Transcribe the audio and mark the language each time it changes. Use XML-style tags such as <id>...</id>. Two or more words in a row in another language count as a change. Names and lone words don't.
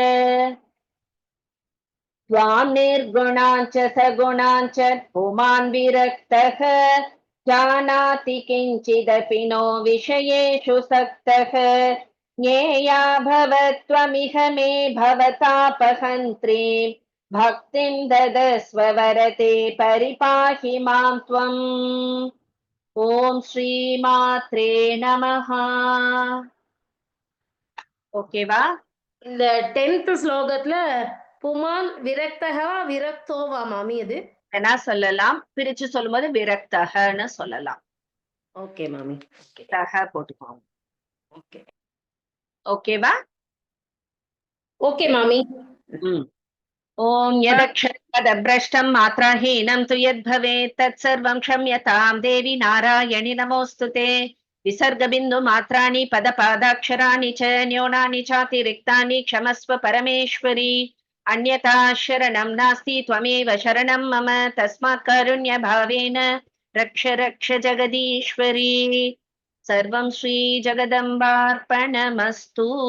<sa>त्वां निर्गुणाञ्च सगुणाञ्च पुमान् विरक्तः जानाति किञ्चिदपि नो विषयेषु सक्तः. ज्ञेया भवत्वमिह मे भवतापहन्त्रीं भक्तिं ददस्व वरते परिपाहि मां त्वम्. ॐ श्री मात्रे नमः.</sa> <ta>ஓகேவா? இந்த 10th ஸ்லோகத்துல புமான் விரக்தகா விரக்தோவா மாமி? அது என்ன சொல்லலாம், பிரிச்சு சொல்லும்போது விரக்தகன்னு சொல்லலாம். ஓகே மாமி. தக போட்டுக்கோங்க. ஓகே, ஓகேவா? ஓகே மாமி.</ta> <sa>ॐ यदक्षरपदभ्रष्टं मात्राहीनं तु यत् भवेत् तत् सर्वं क्षम्यतां देवि नारायणि नमोऽस्तु ते. विसर्गबिन्दु मात्राणि पदपादाक्षराणि च न्यूनानि चातिरिक्तानि क्षमस्व परमेश्वरी अन्यथा शरणं नास्ति त्वमेव शरणं मम तस्मात् कारुण्यभावेन रक्ष रक्ष जगदीश्वरी सर्वं श्री जगदम्बार्पणमस्तु</sa>